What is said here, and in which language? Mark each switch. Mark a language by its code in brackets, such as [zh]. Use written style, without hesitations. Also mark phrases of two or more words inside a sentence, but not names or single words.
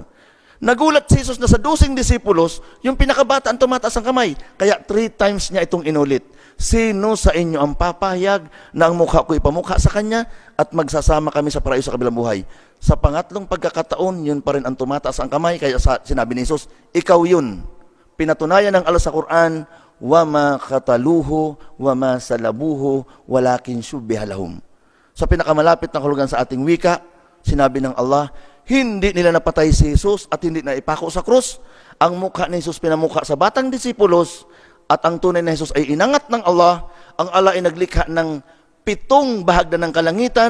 [tl] Nagulat si Jesus na sa 12 disipulos, yung pinakabata ang tumataas ang kamay. Kaya 3 times niya itong inulit. Sino sa inyo ang papahayag na ang mukha ko ipamukha sa kanya at magsasama kami sa paraiso sa kabilang buhay? Sa pangatlong pagkakataon, yun pa rin ang tumataas ang kamay. Kaya sinabi ni Jesus, ikaw yun. Pinatunayan ng Allah sa Quran, [ar] وَمَا قَتَلُوهُ وَمَا سَلَبُوهُ وَلَكِنْ شُبِّهَ لَهُمْ. [tl] Sa pinakamalapit na kahulugan sa ating wika, sinabi ng Allah, hindi nila napatay si Jesus at hindi na ipako sa krus. Ang mukha ni Jesus pinamukha sa batang disipulos at ang tunay na Jesus ay inangat ng Allah. Ang Allah ay naglikha ng 7 bahagdan ng kalangitan.